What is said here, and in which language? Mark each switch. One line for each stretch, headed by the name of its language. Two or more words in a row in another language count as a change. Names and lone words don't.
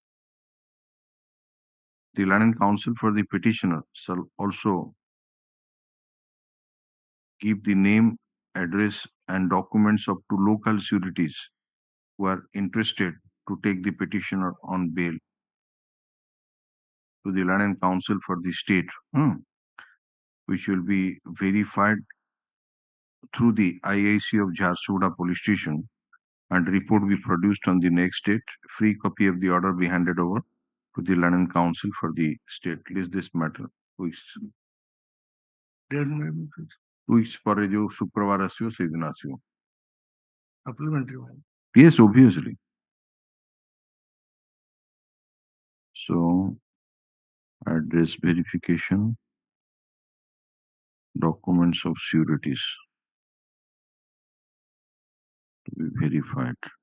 English: The Learned Counsel for the petitioner shall also give the name, address, and documents of 2 local sureties who are interested to take the petitioner on bail to the Learned Counsel for the state, which will be verified through the IIC of Jharsuguda Police Station, and report be produced on the next date. Free copy of the order be handed over to the Learned Counsel for the state. List this matter. 2 weeks
Odia: ପରେ ଯୋଉ ଶୁକ୍ରବାର ଆସିବ ସେଇଦିନ ଆସିବ।
English: Supplementary. Yes, obviously. So, address verification, documents of sureties to be verified.